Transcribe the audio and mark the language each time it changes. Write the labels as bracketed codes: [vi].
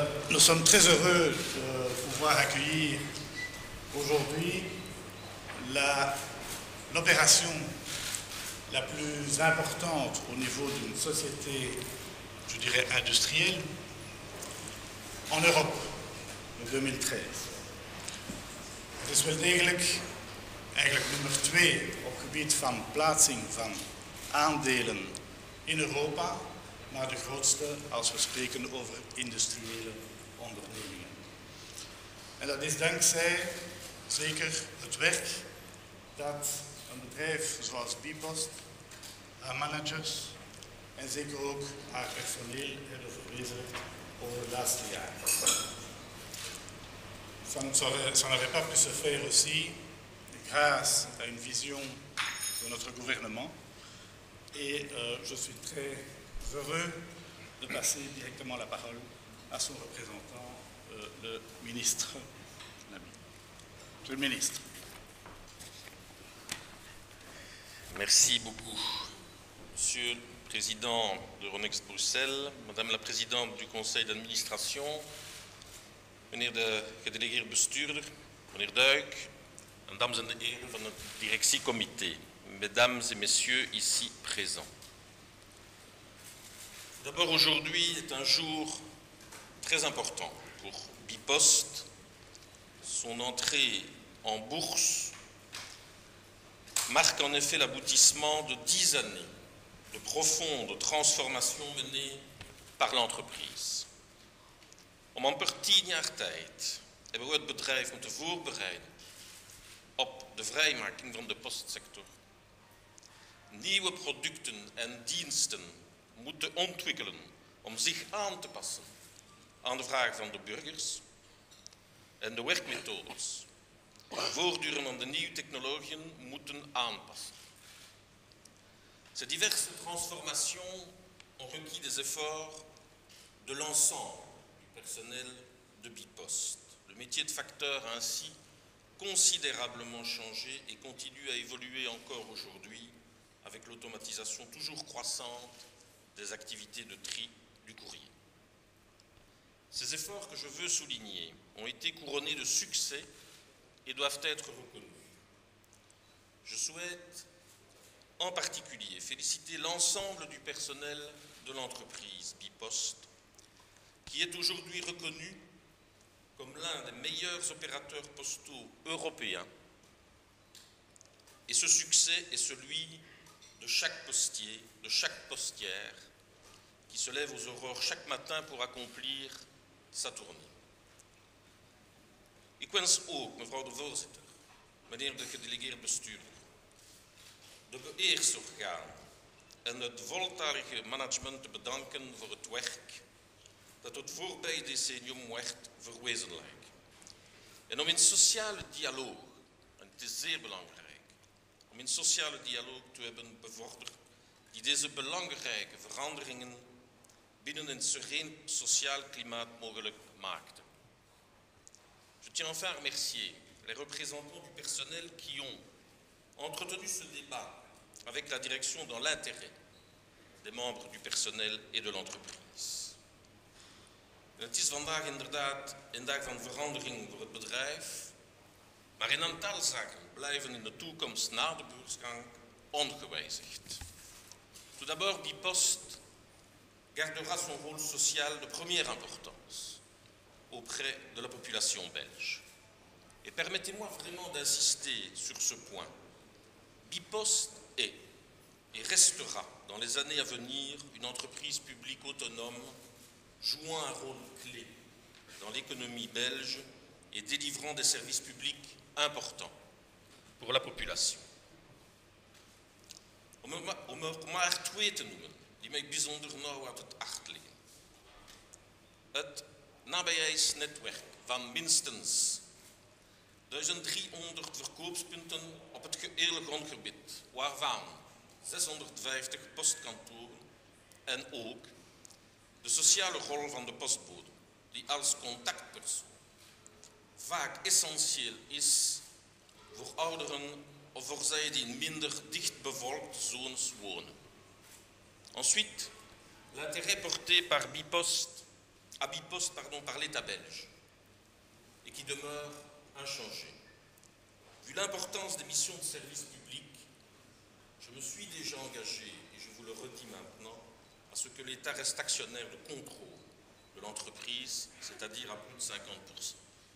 [fr] Nous sommes très heureux de pouvoir accueillir aujourd'hui l'opération la plus importante au niveau d'une société, je dirais, industrielle en Europe, in 2013. [nl] Het is wel degelijk eigenlijk nummer 2 op gebied van plaatsing van aandelen in Europa, maar de grootste als we spreken over industriële ondernemingen. En dat is dankzij zeker het werk dat een bedrijf zoals Bipost, haar managers en zeker ook haar personeel hebben verwezenlijkt over de laatste jaren. [fr] Ça n'aurait pas pu se faire aussi grâce à une vision de notre gouvernement et je suis très heureux de passer directement la parole à son représentant, le ministre Nabi. Monsieur le ministre. Merci beaucoup, Monsieur le Président d'Euronext Bruxelles, Madame la Présidente du Conseil d'administration, [nl] meneer de gedelegeerde bestuurder, meneer Duik, en dames en heren van het directiecomité, [fr] mesdames et messieurs ici présents. D'abord, aujourd'hui est un jour très important pour Bipost. Son entrée en bourse marque en effet l'aboutissement de 10 années de profonde transformation menées par l'entreprise. [nl] Om amper 10 jaar tijd hebben we het bedrijf moeten voorbereiden op de vrijmaking van de postsector. Nieuwe producten en diensten moeten ontwikkelen om zich aan te passen aan de vraag van de burgers en de werkmethodes voortdurend aan de nieuwe technologieën moeten aanpassen. [fr] Ces diverses transformations ont requis des efforts de l'ensemble du personnel de Bipost. Le métier de facteur a ainsi considérablement changé et continue à évoluer encore aujourd'hui avec l'automatisation toujours croissante des activités de tri du courrier. Ces efforts que je veux souligner ont été couronnés de succès et doivent être reconnus. Je souhaite en particulier féliciter l'ensemble du personnel de l'entreprise Bipost, qui est aujourd'hui reconnu comme l'un des meilleurs opérateurs postaux européens. Et ce succès est celui de chaque postier, de chaque postière, qui se lève aux aurores chaque matin pour accomplir sa tournée. [nl] Ik wens ook, mevrouw de voorzitter, meneer de gedelegeerd bestuurder, de beheersorgaan en het voltallige management te bedanken voor het werk dat het voorbije decennium werd verwezenlijkt. En om in sociale dialoog, en het is zeer belangrijk, om in sociale dialoog te hebben bevorderd die deze belangrijke veranderingen binnen een sereen sociaal klimaat mogelijk maakten. [fr] Je tiens enfin à remercier les représentants du personnel qui ont entretenu ce débat avec la direction dans l'intérêt des membres du personnel et de l'entreprise. [nl] Het is vandaag inderdaad een dag van verandering voor het bedrijf, maar een aantal zaken blijven in de toekomst na de beursgang ongewijzigd. [fr] Tout d'abord, Bipost gardera son rôle social de première importance auprès de la population belge. Et permettez-moi vraiment d'insister sur ce point. Bipost est et restera dans les années à venir une entreprise publique autonome jouant un rôle clé dans l'économie belge et délivrant des services publics importants pour la population. [nl] Om er maar 2 te noemen die mij bijzonder nauw aan het hart liggen. Het nabijheidsnetwerk van minstens 1300 verkoopspunten op het gehele grondgebied, waarvan 650 postkantoren en ook de sociale rol van de postbode, die als contactpersoon vaak essentieel is voor ouderen of voor zij die in minder dicht bevolkte zones wonen. [fr] Ensuite, l'intérêt porté par Bipost, par l'État belge et qui demeure inchangé. Vu l'importance des missions de service public, je me suis déjà engagé, et je vous le redis maintenant, à ce que l'État reste actionnaire de contrôle de l'entreprise, c'est-à-dire à plus de 50%.